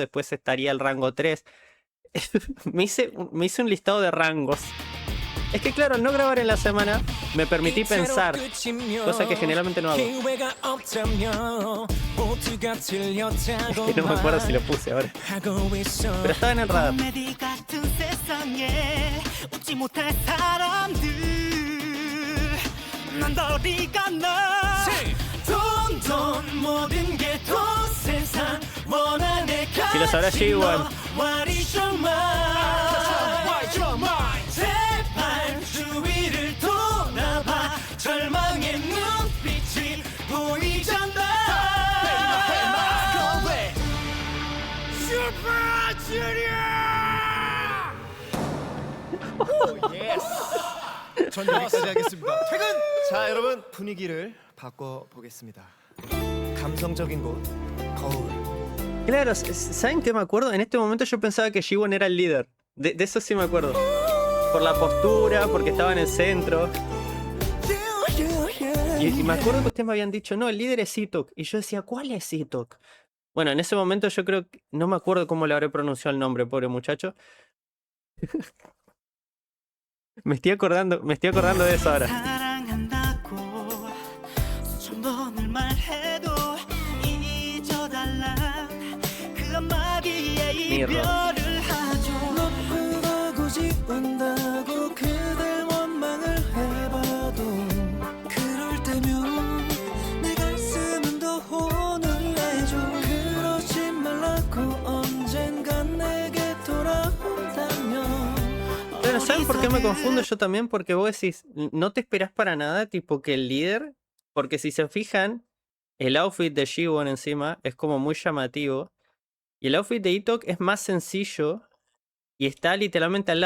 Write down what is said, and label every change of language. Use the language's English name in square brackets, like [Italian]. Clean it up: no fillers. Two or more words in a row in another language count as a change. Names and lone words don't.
[Spanish] Después estaría el rango 3. me hice un listado de rangos. Es que claro, al no grabar en la semana, me permití pensar, cosa que generalmente no hago. Que no me acuerdo si lo puse ahora. Pero estaba en el radar. [Korean] 코미디 같은 세상에 웃지 못할 사람들 난 너리가 나 돈 모든 게 돈 세상 원한에 [Spanish] Si lo sabrá G1. [Korean] 제발 주위를 돌아봐 절망의 눈빛이 보이잖아 전 여기까지 하겠습니다. 퇴근! 자, 여러분 분위기를 바꿔보겠습니다. 감성적인 곳, 거울. [Spanish] Claro, ¿saben qué me acuerdo? En este momento yo pensaba que G1 era el líder. De eso sí me acuerdo. Por la postura, porque estaba en el centro. Y me acuerdo que ustedes me habían dicho, no, el líder es Zitok. Y yo decía, ¿cuál es Zitok? Bueno, en ese momento yo creo que... No me acuerdo cómo le habré pronunciado el nombre, pobre muchacho. Me estoy acordando de eso ahora. [Korean] 사랑한다고 수천 번을 말해도 잊어달라 그 한마디에 이별을 하죠 너프고 지운다고 그댈 원망을 해봐도 그럴 때면 내 가슴은 더 혼을 내죠 그러지 말라고 언젠간 내게 돌아온다면 [Spanish] Pero ¿saben por qué me confundo yo también? Porque vos decís, no te esperás para nada, tipo que el líder... Porque si se fijan, el outfit de G1 encima es como muy llamativo. Y el outfit de Itok es más sencillo y está literalmente al lado.